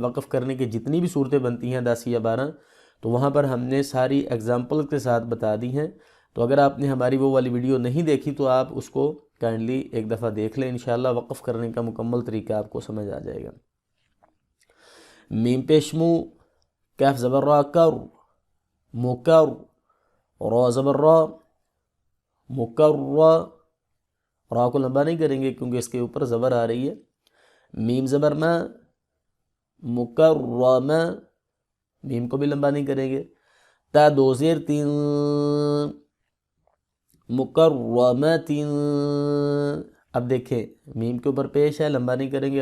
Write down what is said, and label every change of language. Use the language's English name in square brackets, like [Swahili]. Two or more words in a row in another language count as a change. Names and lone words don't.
[Urdu] وقف کرنے کی جتنی بھی صورتیں بنتی ہیں 10 یا 12، تو وہاں پر ہم نے ساری ایگزامپل کے ساتھ بتا دی ہیں. تو اگر آپ نے ہماری وہ والی ویڈیو نہیں دیکھی تو آپ اس کو کائنڈلی ایک دفعہ دیکھ لیں، انشاءاللہ وقف کرنے کا مکمل طریقہ آپ کو سمجھ آ جائے گا. میم پیش مو، کاف زبر را کر، مکر. را زبر را، مکر. را کو لمبا نہیں کریں گے کیونکہ اس کے اوپر زبر آ رہی ہے. میم زبر ما، مکرمہ. میم کو بھی لمبا نہیں کریں گے. تا دو زیر تین، مکرمت. اب دیکھیں میم کے اوپر پیش ہے، لمبا نہیں کریں گے.